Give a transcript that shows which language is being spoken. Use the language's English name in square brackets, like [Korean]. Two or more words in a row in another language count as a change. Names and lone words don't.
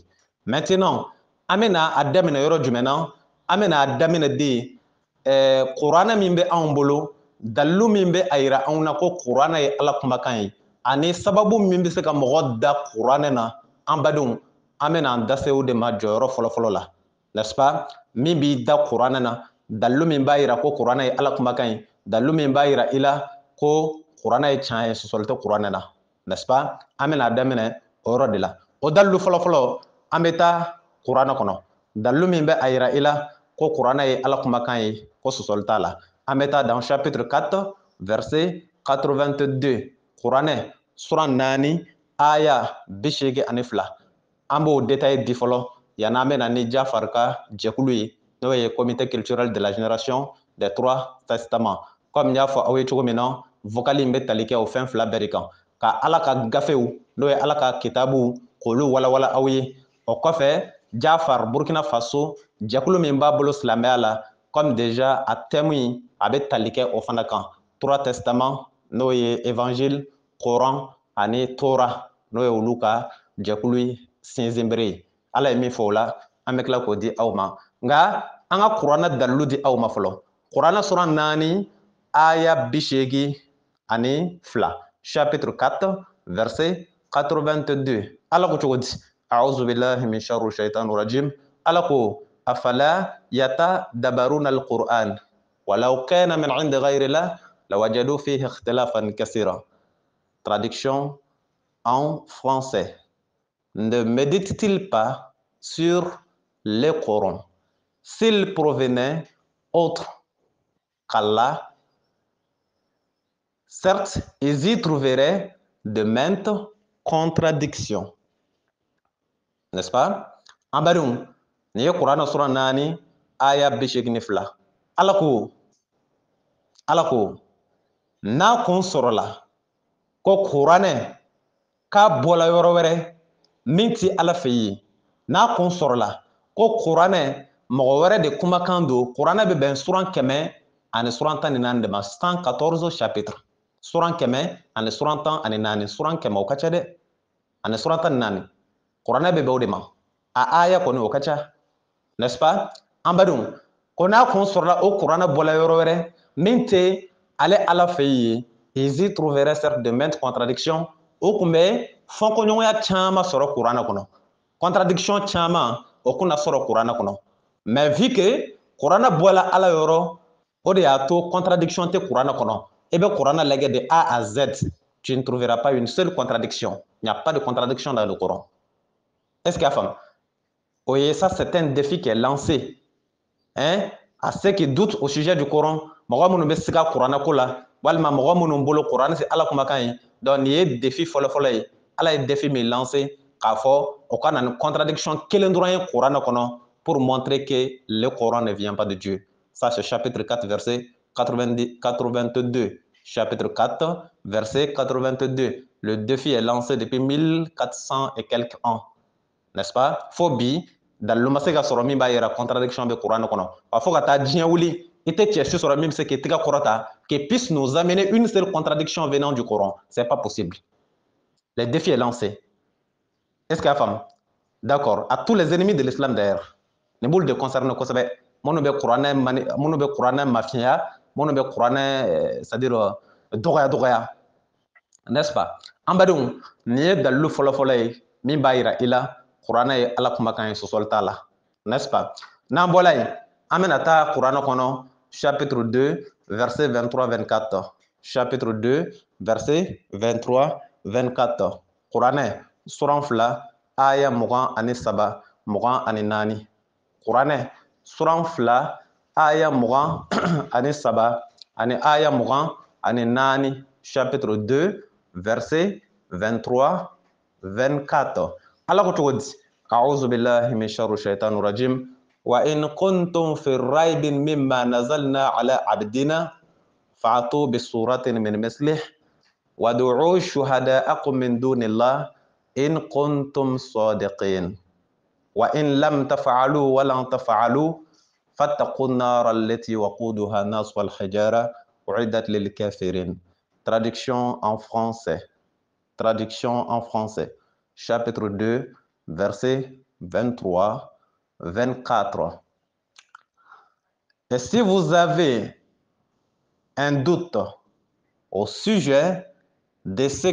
[Bambara] Maintenant an bɛna a daminɛ yɔrɔ jumɛn na? An bɛna a daminɛ de kuranɛ min bɛ anw bolo, dalilu min bɛ a yira anw na ko kuranɛ ye Ala kumakan ye, ani sababu min bɛ se ka mɔgɔ da kuranɛ na. An badenw, an bɛna an da se o de ma jɔyɔrɔ fɔlɔfɔlɔ la, [French] n'est-ce pas? [Bambara] Min b'i da kuranɛ na, dalilu min b'a yira ko kuranɛ ye Ala kumakan ye, dalilu min b'a yira i la ko kuranɛ ye tiɲɛ ye, sɔsɔli tɛ kuranɛ na, [French] n'est-ce pas? [Bambara] An bɛna a daminɛ o yɔrɔ de la. O dalilu fɔlɔfɔlɔ an bɛ taa kuranɛ kɔnɔ, dalilu min bɛ a yira i la ko kuranɛ ye Ala kumakan ye, ko sɔsɔli t'a la. An bɛ taa [French] dans chapitre 4 verset 82, [Bambara] kuranɛ suran 4 aya 82. An b'o détail di fɔlɔ yanni an bɛna ni Jafar ka jɛkulu ye, n'o ye [French] comité culturel de la génération des 3 testaments. [Bambara] Comme n y'a fɔ aw ye cogo min na, vocal in bɛ tali kɛ o fɛn 2 bɛɛ de kan, ka Ala ka gafew n'o ye Ala ka kitabu k'olu walawala aw ye. O kɔfɛ Jafar Burkina Faso jɛkulu min b'a bolo silamɛya la, [French] comme déjà [Bambara] a thème in a bɛ tali kɛ o fana kan. 3 testaments n'o ye évangile, Coran ani Torah n'o ye olu ka jɛkulu ye sinsinbere ye. Ala ye min fɔ o la an bɛ tila k'o di aw ma. Nka an ka kuranɛ dalilu di aw ma fɔlɔ. Kuranɛ suran 4 aya 82, [French] chapitre 4 verset 82. [Bambara] Ala ko cogo di? [Arabic] أعوذ بالله من شر الشيطان الرجيم. [Bambara] Ala ko [Arabic] أفلا يتدبرون القرآن ولو كان من عند غير الله لوجدوا فيه اختلافا كثيرا. [French] Traduction en français. Ne médite-t-il pas sur le Coran s'il provenait autre qu'Allah? Certes, ils y trouveraient de maintes contradictions. N'est-ce pas? [Bambara] An badenw, nin ye kuranɛ suran 4 aya 82. Ala ko n'a kun sɔrɔla ko kuranɛ k'a bɔla yɔrɔ wɛrɛ min ti Ala fɛ yen, n'a kun sɔrɔla ko kuranɛ mɔgɔ wɛrɛ de kumakan don, kuranɛ bɛ bɛn suran 100 ani suran 14 de ma, 114 chapitre. Suran 100 ani suran 14, suran 100 o ka ca dɛ, ani suran 14. Kuranɛ bɛ bɛn o de ma. A aya kɔni o ka ca, n'est-ce pas? An badenw, ko n'a kun sɔrɔla o kuranɛ bɔla yɔrɔ wɛrɛ min tɛ ale Ala fɛ yen, [French] ils y trouveraient certes de maintes contradictions. [Bambara] O kun bɛ fɔnkɔɲɔgɔnya caman sɔrɔ kuranɛ kɔnɔ, contradiction caman o kun na sɔrɔ kuranɛ kɔnɔ. [French] Mais vu que [Bambara] kuranɛ bɔla Ala yɔrɔ, o de y'a to contradiction tɛ kuranɛ kɔnɔ. I bɛ kuranɛ lajɛ de [French] A à Z, tu ne trouveras pas une seule contradiction. Il n'y a pas de contradiction dans le Coran. Est-ce qu'il y a femme? Oui, ça c'est un défi qui est lancé, hein, à ceux qui doutent au sujet du Coran. [Bambara] Mɔgɔ minnu bɛ siga kuranɛ ko la, walima mɔgɔ minnu bolo kuranɛ c'est Ala kumakan ye. Donc nin ye défi fɔlɔfɔlɔ ye. Ala ye défi min lancé k'a fɔ o ka na ni contradiction kelen dɔrɔn ye kuranɛ kɔnɔ [French] pour montrer que le Coran ne vient pas de Dieu. Ça c'est chapitre 4 verset 82. Chapitre 4 verset 82. Le défi est lancé depuis 1400 et quelques ans, n'est-ce pas? [Bambara] Phobie dalilu ma se ka sɔrɔ min b'a yira contradiction bɛ kuranɛ kɔnɔ. Wa fo ka taa diɲɛ wuli i tɛ cɛsi sɔrɔ min bɛ se k'i tɛgɛ kɔrɔta [French] qui puisse nous amener une seule contradiction venant du Coran. C'est pas possible. Le défi est lancé. Est-ce qu'il y a femme? D'accord. À tous les ennemis de l'islam d'ailleurs. [Bambara] Ne b'olu de concerné kosɛbɛ. Minnu bɛ kuranɛ mafiya, minnu bɛ kuranɛ c'est-à-dire dɔgɔya, n'est-ce pas? An badenw, nin ye dalilu fɔlɔfɔlɔ ye min b'a yira i la kuranɛ ye Ala kumakan ye, sɔsɔli t'a la, n'est-ce pas? N'an bɔla yen, an bɛna taa kuranɛ kɔnɔ [French] chapitre 2 verset 23-24. Chapitre 2 verset 23-24. [Bambara] Kuranɛ suran 2 aya 23 24. Kuranɛ suran 2 aya 23 ani aya 24. [French] Chapitre 2 verset 23-24. [Bambara] Ala ko cogo di? [Arabic] أعوذ بالله من شر الشيطان الرجيم وإن كنتم في ريب مما نزلنا على عبدنا فأتوا بسورة من مثله وادعوا شهداءكم من دون الله إن كنتم صادقين. وإن لم تفعلوا ولن تفعلوا فاتقوا النار التي وقودها الناس والحجارة أعدت للكافرين. [French] Traduction en français. Traduction en français. Chapitre 2, verset 23-24. Et si vous avez un doute au sujet de ce